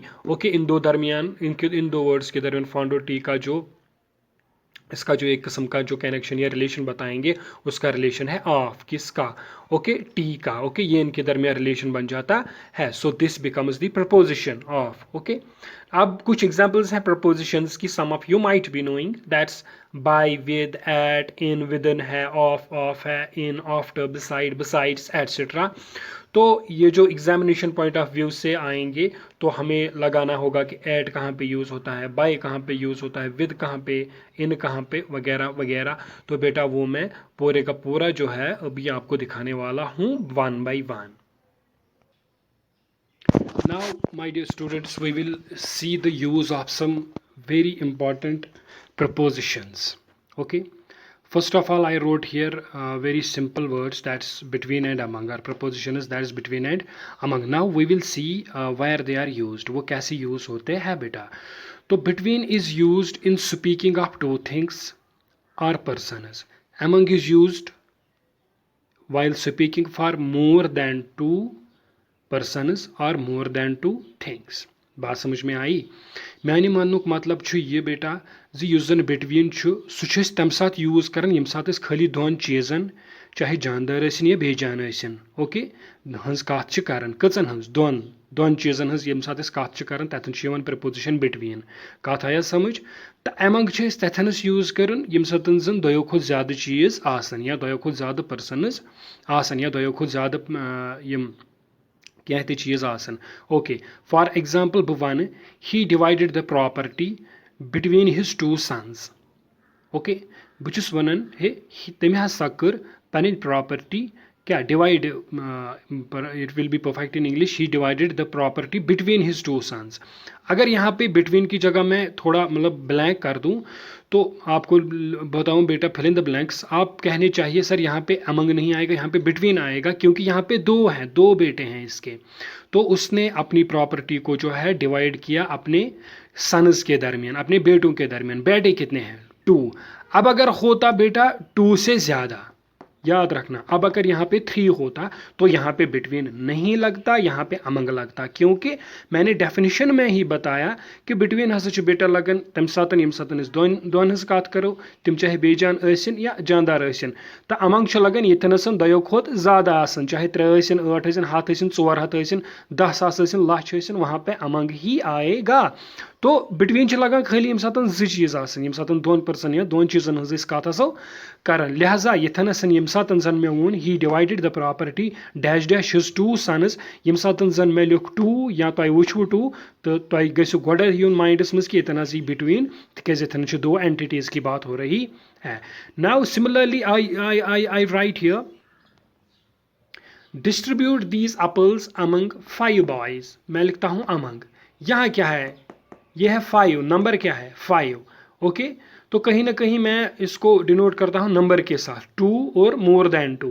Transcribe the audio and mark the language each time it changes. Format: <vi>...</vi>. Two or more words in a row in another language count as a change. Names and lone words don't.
<hi>ओके, इन दो दरमियान, इन दो वर्ड्स के दरमियान फंड और टी का जो, इसका जो एक किस्म का जो कनेक्शन या रिलेशन बताएंगे, उसका रिलेशन है ऑफ किसका, ओके, टी का. ओके, ये इनके दरमियान रिलेशन बन जाता है.</hi> <en>so this becomes the proposition of.</en> <hi>ओके, अब कुछ एग्जांपल्स हैं प्रपोजिशंस की.</hi> <en>some of you might be knowing, दैट्स बाय, विद, एट, इन, विदिन है, ऑफ है, इन, आफ्टर, बिसाइड, बिसाइड्स, एटसेट्रा.</en> <hi>तो ये जो</hi> <en>examination point of view</en> <hi>से आएंगे तो हमें लगाना होगा कि एट कहाँ पे यूज़ होता है, बाय कहाँ पे यूज़ होता है, विद कहाँ पे, इन कहाँ पे, वगैरह वगैरह. तो बेटा वो मैं पूरे का पूरा जो है अभी आपको दिखाने वाला हूँ</hi> <en>one by one. Now, my dear students, we will see the use of some very important prepositions. Okay. First of all, I wrote here very simple words, that's between and among. Our preposition is that is between and among. Now we will see where they are used.</en> <hi>वो कैसे use होते हैं बेटा.</hi> <en>तो between is used in speaking of two things or persons. Among is used while speaking for more than two persons or more than two things.</en> <hi>बात समझ में आई.</hi> <ks>मैंने मानुक मतलब छु ये बेटा जी युस जन बिटवीन छु सु छु अस तम साथ यूज करन यम साथ अस खाली दोन चीजन चाहे जानदार असिन या बेजान असिन ओके हंस कथ छ करन कचन हंस दोन चीजन हंस यम साथ अस कथ छ करन ततन छ यवन प्रीपोजिशन बिटवीन कथ आया समझ त अमंग छ अस तथन अस यूज करन यम साथन जन दयो खो ज्यादा चीज आसन या दयो खो ज्यादा पर्सनस आसन या दयो खो ज्यादा यम क्या ते चीज आसन.</ks> <en>okay for example</en> <ks>बह वन</ks> <en>he divided the property between his two sons.</en> <ks>ओके बह छुस वनन हे तम हसा कर पन प्रॉपर्टी क्या डिवाइड</ks> <en>it will be perfect in English he divided the property between his two sons.</en> <hi>अगर यहाँ पे बिटवीन की जगह मैं थोड़ा मतलब ब्लैंक कर दूँ तो आपको बताऊं बेटा</hi> <en>fill in the blanks.</en> <hi>आप कहने चाहिए सर यहाँ पे अमंग नहीं आएगा, यहाँ पे बिटवीन आएगा क्योंकि यहाँ पे दो हैं, दो बेटे हैं इसके. तो उसने अपनी प्रॉपर्टी को जो है डिवाइड किया अपने सन्स के दरमियान, अपने बेटों के दरमियान. बेटे कितने हैं? 2. अब अगर होता बेटा 2 से ज़्यादा, याद रखना, अब अगर यहाँ पे 3 होता तो यहाँ पे बिटवीन नहीं लगता, यहाँ पे अमंग लगता, क्योंकि मैंने डेफिनेशन में ही बताया कि बिटवीन</hi> <ks>हसा बेटा लगन तम सातन यम सातन दोन हज कत करो तिम चाहे बेजान आसिन या जानदार आसिन. तो अमंग लगन यथनसन दयो खोत ज़्यादा आसन, चाहे 3 आसिन 8 आसिन 7 आसिन 400 आसिन 10,000 आसिन लाख आसिन,</ks> <hi>वहाँ पे अमंग ही आएगा.</hi> <ks>तो बिटवीन लगन खाली यम सातन 2 चीज आसन, यम सातन 2 पर्सन या 2 चीजन हज कत आसो करन. लिहाजा यथनसन यम सातन जन मे वोन</ks> <en>he divided the property dash dash his 2 sons,</en> <ks>यम सातन जन मे लिख 2 या तुम वुचो 2 तो तुम गो गोड यून माइंडस मज कि यतन यह बिटवीन तिज यथन 2 एंटिटीज</ks> <hi>की बात हो रही है.</hi> <en>now similarly I write here distribute these apples among 5 boys.</en> <hi>मैं लिखता हूँ अमंग, यहाँ क्या है? यह है 5, नंबर क्या है? 5. ओके तो कहीं ना कहीं मैं इसको डिनोट करता हूँ नंबर के साथ, 2 और</hi> <en>more than 2.</en>